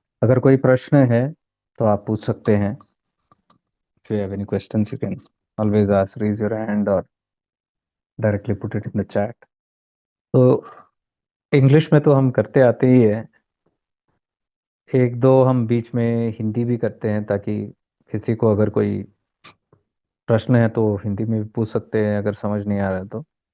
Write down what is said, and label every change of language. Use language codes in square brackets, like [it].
[hi] अगर कोई प्रश्न है तो आप पूछ सकते हैं। [en] If you have any questions, you can always ask, raise your hand or directly put it in the chat. [hi] तो इंग्लिश में तो हम करते आते ही है। एक दो हम बीच में हिंदी भी करते हैं, ताकि किसी को अगर कोई प्रश्न है तो हिंदी में भी पूछ सकते हैं, अगर समझ नहीं आ रहा है तो।